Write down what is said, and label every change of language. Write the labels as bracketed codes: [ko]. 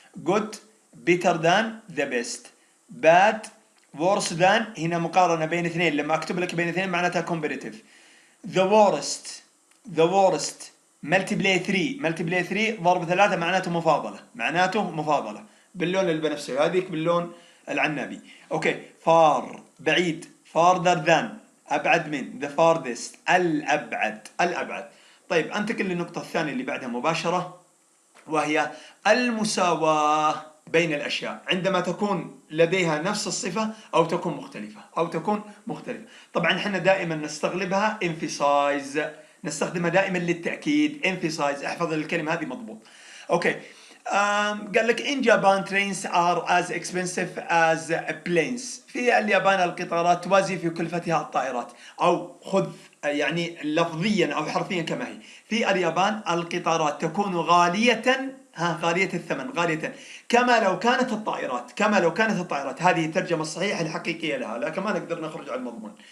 [en] good better than the best bad worse than، [ar] هنا مقارنة بين اثنين، لما أكتب لك بين اثنين معناتها comparative. [en] the worst multiply [ar] 3 ضرب 3 معناته مفاضلة باللون البنفسجي، هذيك باللون العنابي. اوكي far بعيد [en] farther than [ar] أبعد من [en] the farthest [ar] الأبعد. طيب أنتقل للنقطة الثانية اللي بعدها مباشرة، وهي المساواة بين الأشياء عندما تكون لديها نفس الصفة أو تكون مختلفة. طبعا احنا دائما نستغلبها emphasize، نستخدمها دائما للتأكيد emphasize، احفظ الكلمة هذه مضبوط. اوكي قال لك [en] in Japan trains are as expensive as planes. [ar] في اليابان القطارات توازي في كلفتها الطائرات، أو خذ يعني لفظيا أو حرفيا كما هي، في اليابان القطارات تكون غالية الثمن، غالية كما لو كانت الطائرات. هذه الترجمة الصحيحة الحقيقية لها، لكن ما نقدر نخرج عن المضمون.